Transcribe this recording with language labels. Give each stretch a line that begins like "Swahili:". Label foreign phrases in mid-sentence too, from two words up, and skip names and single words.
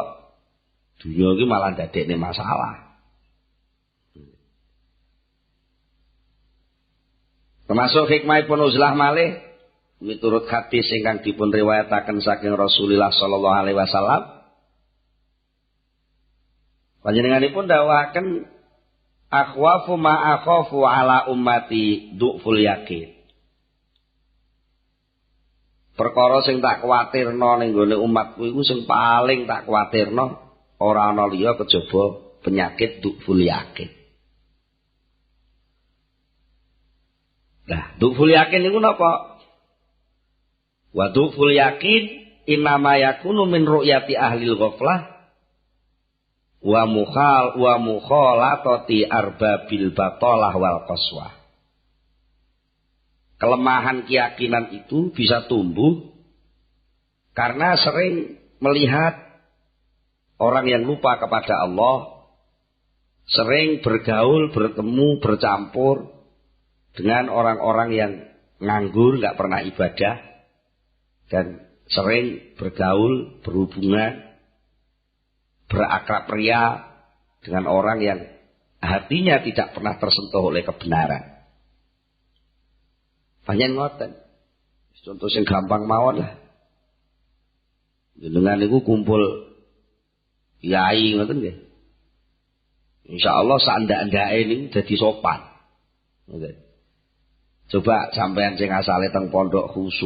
Javanese: Dunya iki malah ndadekne masalah. Termasuk hikmahipun uzlah malih miturut hadis ingkang dipun riwayataken saking Rasulullah
Arabic: صلى الله عليه وسلم.
Javanese: Panjenenganipun dawuhaken
Arabic: أخوف ما أخاف على أمتي ضعف اليقين.
Javanese: Perkara sing tak kuwatirno ning gone umatku iku sing paling tak kuwatirno ora ana liya kejaba penyakit
Arabic: ضعف اليقين.
Javanese: Nah,
Arabic: ضعف اليقين
Javanese: niku napa?
Arabic: وضعف اليقين إنما يكون من رؤية أهل الغفلة ومخالطة أرباب البطالة والقسوة.
Indonesian: Kelemahan keyakinan itu bisa tumbuh karena sering melihat orang yang lupa kepada Allah, sering bergaul, bertemu, bercampur dengan orang-orang yang nganggur, nggak pernah ibadah, dan sering bergaul, berhubungan, berakrab ria dengan orang yang hatinya tidak pernah tersentuh oleh kebenaran.
Javanese: Panjen ngoten. Contoh sing gampang mawon lah. Jenengan niku kumpul kiai ngoten nggih. Insyaallah sandak-ndake niku dadi sopan. Ngoten. Coba sampean sing asale teng pondok khusuk.